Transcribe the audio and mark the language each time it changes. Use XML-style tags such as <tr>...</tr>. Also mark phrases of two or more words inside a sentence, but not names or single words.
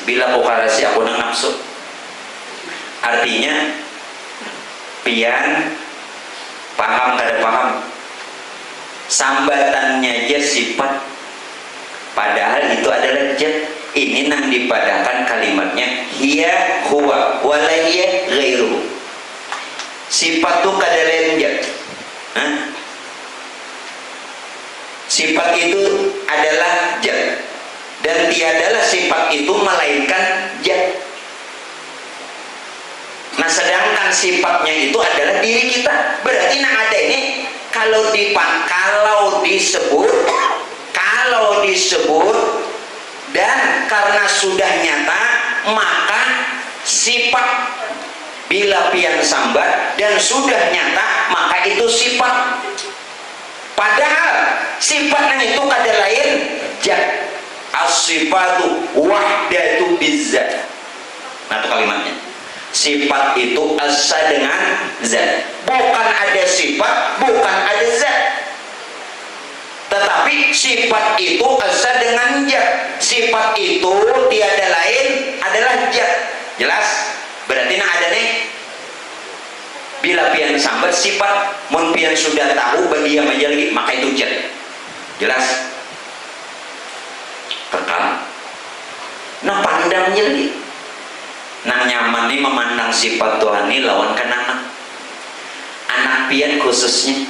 <bjn>Bila aku karasi aku nang nafsu. Artinya pian paham kada paham. Sambatannya aja sifat, padahal itu adalah zat. Ini nang dipadahkan kalimatnya</bjn> <ar>هي هو ولا هي غيره.</ar> <bjn>Sifat itu kada lain zat.</bjn> <id>Sifat itu adalah zat dan tiadalah sifat itu melainkan zat. Nah sedangkan sifatnya itu adalah diri kita.</id> <bjn>Berarti nang ada ini kalau disebut dan karena sudah nyata maka sifat. Bila pian sambat dan sudah nyata maka itu sifat. padahal sifat nang itu kada lain zat.</bjn> <ar>الصفة وحدة بالذات.</ar> <bjn>Nah itu kalimatnya, sifat itu asa dengan zat, bukan ada sifat, bukan ada zat, tetapi sifat itu asa dengan zat.</bjn> <id>Sifat itu tiada lain adalah zat. Jelas?</id> <bjn>Berarti nah ada nih, bila pian sambat sifat, mun pian sudah tahu berdiam aja lagi, maka itu zat. Jelas? Kekal. Nah pandangnya lagi, nang nyaman nih memandang sifat Tuhan ini lawan kan anak pian khususnya.</bjn>